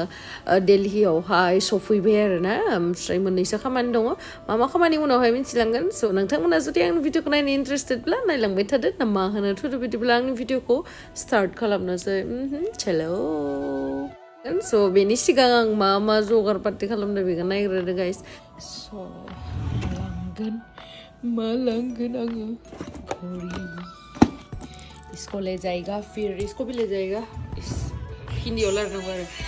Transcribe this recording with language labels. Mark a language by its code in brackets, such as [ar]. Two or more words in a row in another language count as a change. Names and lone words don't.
[brx] दिल्लीयावहाय सफैबाय आरोना ओमफ्राय मोननैसो खामानि दङ मा खामानि उनावहाय मिथिलांगोन स' नोंथांमोना जुदि आंनि भिडिअखौ नायनो इन्टारेस्टेडब्ला नायलांबाय थादो ना मा होनो थुदो बिदिब्ला आंनि भिडिअखौ स्टार्ट खालामनोसै चलो स' बेनि सिगां आं मा जगार पार्टि खालामदों बेखौ नायग्रोदो गाइस स' लांगोन आङो [hi] घड़ी इसको ले जाएगा फिर इसको भी ले जाएगा इस हिंदी वाला नंबर